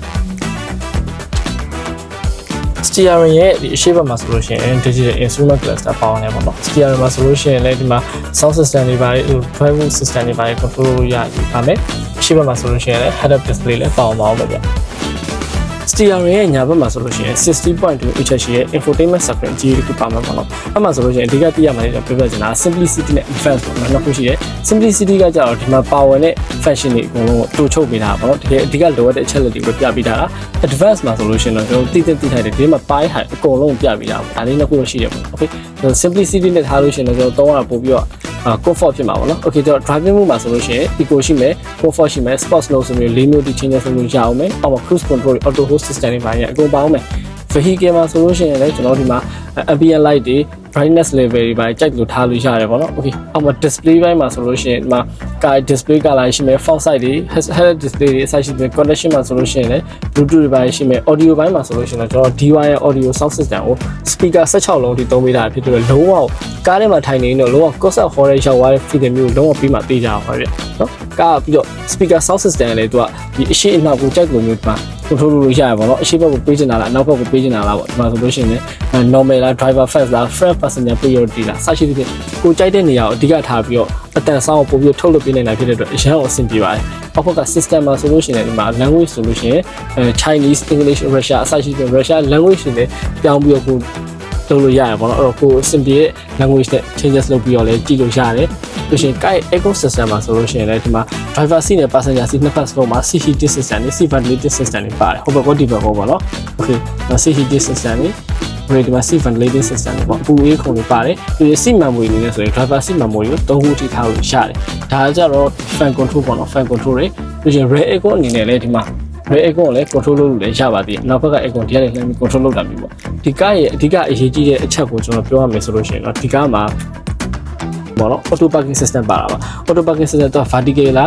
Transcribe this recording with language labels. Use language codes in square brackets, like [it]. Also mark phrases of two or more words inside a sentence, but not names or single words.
[my] steering ရဲ့ဒီအရှိတ်ဘက်မှာဆိုလို့ရှိရင် [en] digital instrument cluster [my] ပေါင်းနေပါတော့ steering မှာဆိုလို့ရှိရင်လည်းဒီမှာ [en] sound system [my] တွေပါတယ် [en] drive system [my] တွေပါတယ် control လို့ရပါမယ်အရှိတ်ဘက်မှာဆိုလို့ရှိရင်လည်း [en] head up display [my] လည်းပေါင်းပါအောင်ပဲဗျ steering ရဲ့ညာဘက်မှာဆိုလို့ရှိရင် 60.2 inch ရှိရဲ့ [en] infotainment screen [my] ကြီးတစ်ခုပါမှာပေါ့နော်အဲ့မှာဆိုလို့ရှိရင်အဓိကသိရမှာလည်းပြောပြချင်တာ simplicity နဲ့ advanced ပေါ့နော်နှစ်ခုရှိတယ် simplicity ကကြတော့ဒီမှာ power နဲ့ function တွေအကုန်လုံးကိုတိုးချုပ်ပေးတာပေါ့နော်တကယ်အဓိကလိုအပ်တဲ့အချက်လက်တွေကိုပြပေးတာ advanced မှာဆိုလို့ရှိရင်တော့ကျွန်တော်သိထားတယ်ဒီမှာ ပိုင်းဟိုင်အကုန်လုံးပြပေးတာပေါ့ဒါလေးနှစ်ခုရှိတယ်ပေါ့ okay simplicity နဲ့ထားလို့ရှိရင်တော့ကျွန်တော်သုံးရပို့ပြီးတော့comfort ဖြစ်မှာပေါ့နော် okay ကျွန်တော် [en] driving mode [my] မှာဆိုလို့ရှိရင် eco ရှိမယ် comfort ရှိမယ် [en] sports mode [my] ဆိုမျိုး၄မျိုးဒီ change ဆိုလို့ရအောင်မယ်အောက်မှာ [en] cruise control auto hold system [my] တွေပါရအကုန်ပါအောင်မယ် vehicle မှာဆိုလို့ရှိရင်လည်းကျွန်တော်ဒီမှာ [en] ambient light [my] တွေ brightness level တွေပါကြိုက်လို့ထားလို့ရတယ်ပေါ့နော် okay အောက်မှာ display ဘိုင်းမှာဆိုလို့ရှိရင်ဒီမှာ [en] car display color [my] ရှိမယ် [en] font size [my] တွေ [en] head display [my] တွေအစရှိမယ် connection မှာဆိုလို့ရှိရင်လည်း bluetooth တွေပါရှိမယ် audio ဘိုင်းမှာဆိုလို့ရှိရင်တော့ကျွန်တော် DY ရဲ့ [en] audio sound system [my] ကို speaker 16လုံးထိသုံးပေးတာဖြစ်တယ်လုံးဝကားထဲမှာထိုင်နေတော့လုံးဝ [en] concert hall [my] ရဲ့ရောက်သွားတဲ့ feeling မျိုးလုံးဝပြီးမှသိကြအောင်ပါဗျနော်ကားပြီးတော့ [en] speaker sound system [my] လည်းသူကဒီအရှိအနောက်ကိုကြိုက်လို့မျိုးဒီမှာ control လို့ရရပါတော့အရှိဘက်ကို ပေးချင်တာလားအနောက်ဘက်ကိုပေးချင်တာလားပေါ့ဒီမှာဆိုလို့ရှိရင် normal လား [en] driver first [my] လား [en] front passenger priority [my] လားစသဖြင့်ကိုကြိုက်တဲ့နေရာကိုအဓိကထားပြီးတော့အတန်ဆောင်းကိုပို့ပြီးထုတ်လုပ်ပေးနေတာဖြစ်တဲ့အတွက်အရန်အောင်အဆင်ပြေပါတယ်အောက်က system မှာဆိုလို့ရှိရင်ဒီမှာ language ဆိုလို့ရှိရင် [en] Chinese English Russia [my] အစရှိတဲ့ [en] Russia language [my] တွေနဲ့ပြောင်းပြီးတော့ကိုလုပ်လို့ရရပါတော့အဲ့တော့ကိုအဆင်ပြေတဲ့ language နဲ့ changes လုပ်ပြီးတော့လည်းကြည့်လို့ရတယ်လို့ရှိရင် ecosystem မှာဆိုလို့ရှိရင်လည်းဒီမှာ [en] driver seat [my] နဲ့ [en] passenger seat [my] နှစ်ဖက်စလုံးမှာ [en] seat heating system [my] နဲ့ [en] seat ventilating system [my] တွေပါတယ်ဟိုဘက်ကဒီဘက်ကပေါ့နော် okay [en] seat heating system [my] တွေဒီမှာ [en] seat ventilating system [my] တွေပေါ့အပူအေးခုံတွေပါတယ်ဒီ [en] seat memory [my] နေ နဲ့ဆိုရင် [en] driver seat memory [my] ကို3ခုထိထားလို့ရတယ်ဒါကကြတော့ [en] fan control [my] ပေါ့နော် [en] fan control [my] တွေလို့ရှိရင် [en] rear aircon [my] အနေနဲ့လည်းဒီမှာ [en] rear aircon [my] ကိုလည်း control လုပ်လို့လည်းရပါသေးတယ်နောက်ဘက်က aircon တရားလည်းလှမ်းပြီး control လုပ်တာမျိုး ပေါ့ဒီကားရဲ့အဓိကအရေးကြီးတဲ့အချက်ကိုကျွန်တော်ပြောရမယ်ဆိုလို့ရှိရင်တော့ဒီကားမှာပေါ့နော် [en] auto parking system [my] ပါတာပါ [en] auto parking system [my] တော့ vertical လား